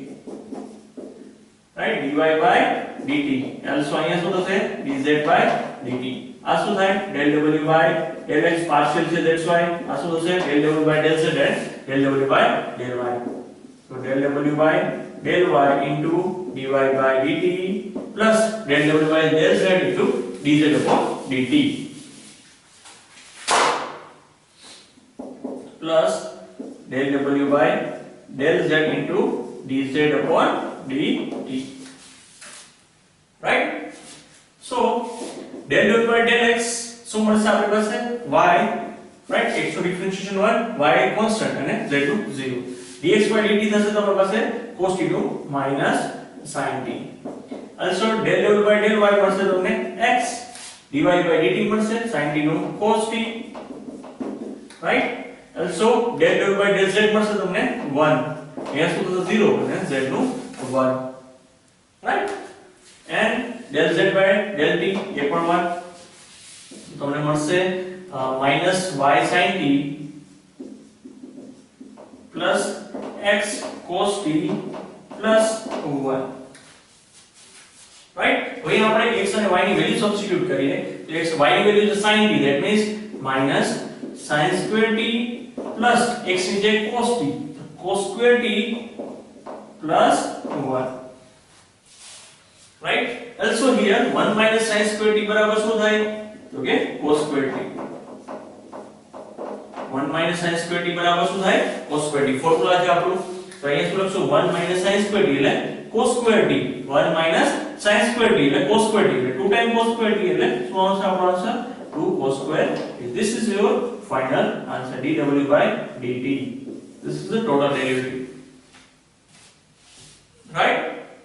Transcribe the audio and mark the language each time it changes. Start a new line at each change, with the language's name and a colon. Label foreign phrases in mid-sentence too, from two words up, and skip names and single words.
English: right dy by dt also
Gujarati: અહીંયા શું થશે
English: dz by dt
Gujarati: આ શું થાય
English: del w by del x
Gujarati: પાર્શિયલ છે
English: that's why
Gujarati: આ શું થશે
English: del w by del z and del w by del y so del w by del y into dy by dt plus del w by del z into dz upon dt plus del w by del z into dz upon dt right so del w by del x
Gujarati: શું મળશે આપણી પાસે
English: y right x
Gujarati: નો ડિફરન્શિએશન 1 y કોન્સ્ટન્ટ અને z નું 0
English: dx by dt
Gujarati: થશે તમારી પાસે
English: cos t
Gujarati: નું
English: minus sin t also del w by del y
Gujarati: મળશે તમને
English: x dy by dt
Gujarati: મળશે
English: sin t
Gujarati: નું
English: cos t right also del w by del z
Gujarati: મળશે તમને 1 અહીંયા શું થશે 0 અને z નું 1 right?
English: And del z by del t
Gujarati: એ પણ
English: 1.
Gujarati: તમને મળશે
English: minus y sin t plus x cos t plus 1. right?
Gujarati: હવે આપણે x અને y ની વેલ્યુ સબસ્ટિટ્યુટ કરીએ તો x y ની વેલ્યુ છે
English: sin t, that means minus sin square t plus x
Gujarati: ની જગ્યાએ
English: cos t, cos square t plus 1. right? Also here 1 minus sin square t
Gujarati: બરાબર શું થાય તો કે
English: cos square t. 1 minus sin square t
Gujarati: બરાબર શું થાય
English: cos square t.
Gujarati: ફોર્મ્યુલા છે આપણું, તો અહીંયા શું લખશું
English: 1 minus sin square t
Gujarati: એટલે
English: cos square t. 1 minus sin square t એટલે cos square t એટલે 2 times cos square t
Gujarati: એટલે શું આવશે આપણો આન્સર
English: 2 cos square t. This is your final answer, dw by dt. This is the total derivative, right?